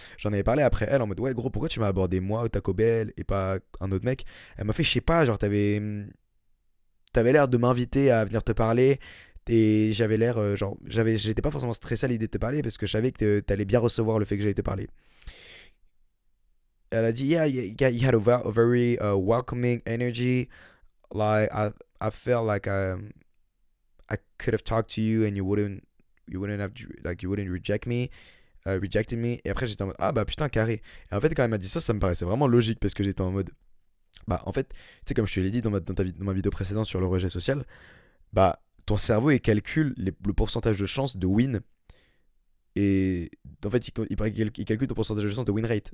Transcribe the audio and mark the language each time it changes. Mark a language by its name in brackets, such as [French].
[French] J'en avais parlé après elle en mode ouais gros pourquoi tu m'as abordé moi au Taco Bell et pas un autre mec. Elle m'a fait je sais pas, genre t'avais l'air de m'inviter à venir te parler. Et j'avais l'air, genre, j'étais pas forcément stressé à l'idée de te parler parce que je savais que t'allais bien recevoir le fait que j'allais te parler. Elle a dit, [English] yeah, you had a very welcoming energy. Like I felt like I could have talked to you and you wouldn't have like you wouldn't rejected me. [French] Et après j'étais en mode ah bah putain carré. Et en fait quand elle m'a dit ça, ça me paraissait vraiment logique parce que j'étais en mode bah en fait tu sais comme je te l'ai dit dans ma vidéo précédente sur le rejet social, bah ton cerveau il calcule le pourcentage de chance de win. Et en fait, il calcule ton pourcentage de chance de win rate.